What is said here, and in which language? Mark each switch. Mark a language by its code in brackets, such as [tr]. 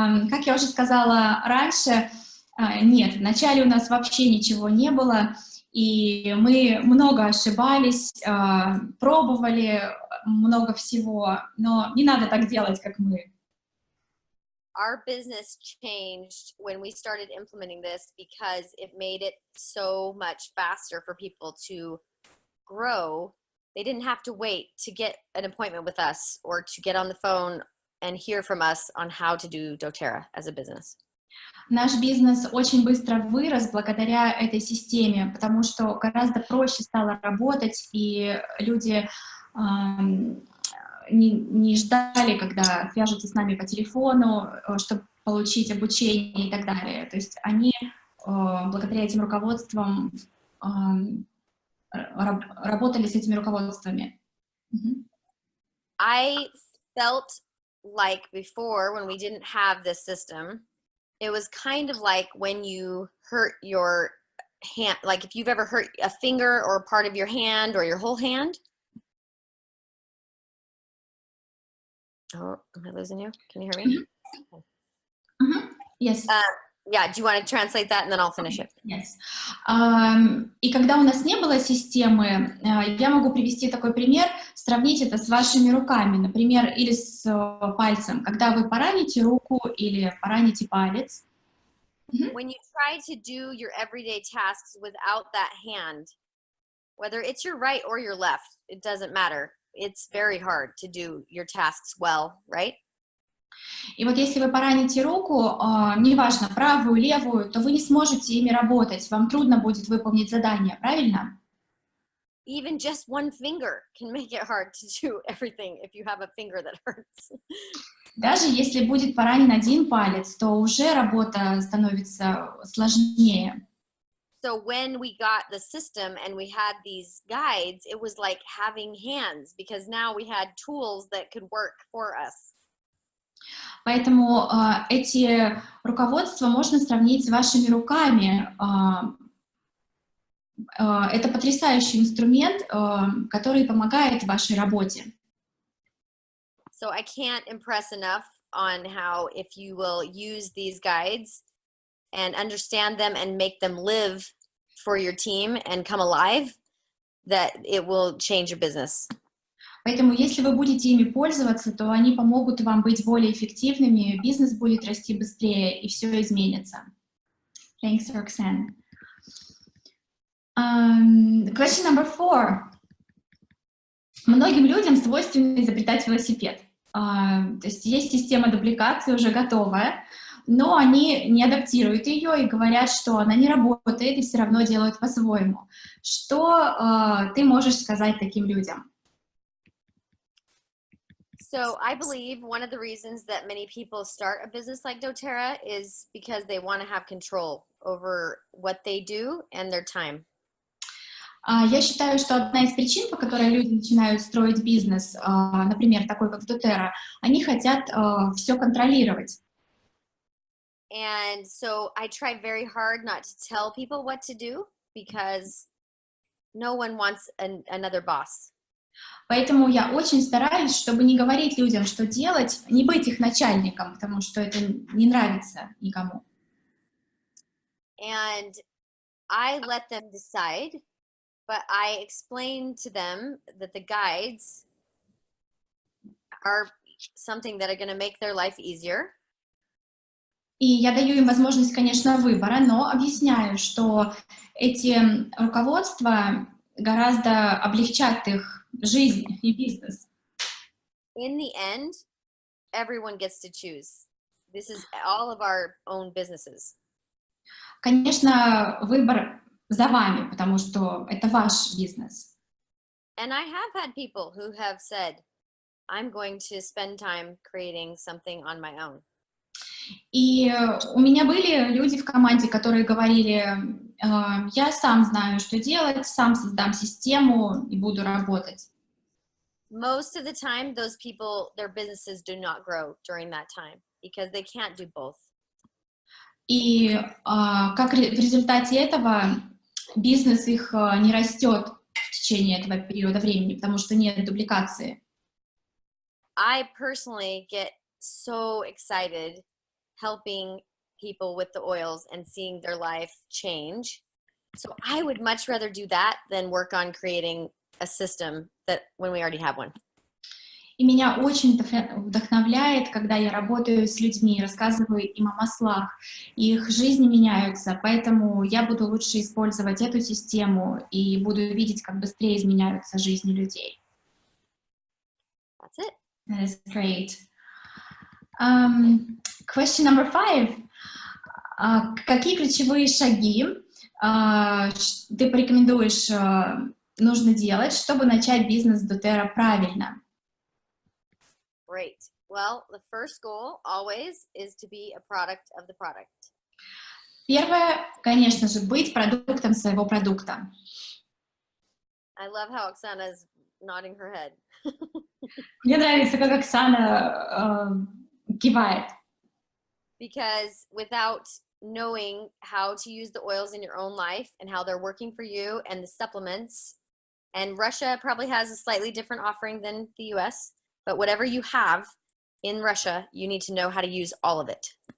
[ru] Как я уже сказала раньше, нет, вначале у нас вообще ничего не было, и мы много ошибались, пробовали много всего, но не надо так делать, как мы. [en] Our business changed when we started implementing this because it made it so much faster for people to grow. They didn't have to wait to get an appointment with us or to get on the phone and hear from us on how to do doTERRA as a business. [ru] Наш бизнес очень быстро вырос благодаря этой системе, потому что гораздо проще стало работать, и люди не ждали, когда свяжутся с нами по телефону, чтобы получить обучение и так далее. То есть они благодаря этим руководствам работали с этими руководствами. [en] I felt like before, when we didn't have this system, it was kind of like when you hurt your hand, like if you've ever hurt a finger or a part of your hand or your whole hand. Oh, am I losing you? Can you hear me? Yes. Yeah, do you want to translate that and then I'll finish it? Yes. [ru] И когда у нас не было системы, я могу привести такой пример, сравнить это с вашими руками, например, или с пальцем. Когда вы пораните руку или пораните палец. [en] When you try to do your everyday tasks without that hand, whether it's your right or your left, it doesn't matter. It's very hard to do your tasks well, right? [ru] И вот если вы пораните руку, неважно, правую, левую, то вы не сможете ими работать, вам трудно будет выполнить задание, правильно? [en] Even just one finger can make it hard to do everything if you have a finger that hurts. [ru] Даже если будет поранен один палец, то уже работа становится сложнее. [en] So when we got the system and we had these guides, it was like having hands, because now we had tools that could work for us. [ru] Поэтому эти руководства можно сравнить с вашими руками. Это потрясающий инструмент, который помогает в вашей работе. [en] So I can't impress enough on how, if you will use these guides and understand them and make them live for your team and come alive, that it will change your business. [ru] Поэтому, если вы будете ими пользоваться, то они помогут вам быть более эффективными, бизнес будет расти быстрее, и все изменится. [en] Thanks, Roxanne. Question number 4. [ru] Многим людям свойственно изобретать велосипед. То есть есть система дубликации уже готовая, но они не адаптируют ее и говорят, что она не работает и все равно делают по-своему. Что ты можешь сказать таким людям? [en] So I believe one of the reasons that many people start a business like doTERRA is because they want to have control over what they do and their time. [ru] Я считаю, что одна из причин, по которой люди начинают строить бизнес, например, такой как doTERRA, они хотят все контролировать. [en] And so I try very hard not to tell people what to do because no one wants another boss. [ru] Поэтому я очень стараюсь, чтобы не говорить людям, что делать, не быть их начальником, потому что это не нравится никому. [en] And I let them decide, but I explain to them that the guides are something that are going to make their life easier. [ru] И я даю им возможность, конечно, выбора, но объясняю, что эти руководства гораздо облегчат их жизнь и бизнес. [en] In the end, everyone gets to choose. This is all of our own businesses. [ru] Конечно, выбор за вами, потому что это ваш бизнес. [en] And I have had people who have said, I'm going to spend time creating something on my own. [ru] И у меня были люди в команде, которые говорили, я сам знаю, что делать, сам создам систему и буду работать. [en] Most of the time, those people, their businesses do not grow during that time because they can't do both. [ru] И как в результате этого бизнес их не растет в течение этого периода времени, потому что нет дубликации. [en] I personally get so excited helping people with the oils and seeing their life change. So I would much rather do that than work on creating a system that when we already have one. [ru] И меня очень вдохновляет, когда я работаю с людьми, рассказываю им о маслах, и их жизни меняются, поэтому я буду лучше использовать эту систему и буду видеть, как быстрее изменяются жизни людей. [en] That's it. That is great. Question number 5. [ru] Какие ключевые шаги ты порекомендуешь нужно делать, чтобы начать бизнес doTERRA правильно? [en] Great. Well, the first goal always is to be a product of the product. [ru] Первое, конечно же, быть продуктом своего продукта. [en] I love how Oksana is nodding her head. [ru] Мне нравится, как Оксана кивает. [en] Because without knowing how to use the oils in your own life and how they're working for you and the supplements, and Russia probably has a slightly different offering than the US, but whatever you have in Russia, you need to know how to use all of it.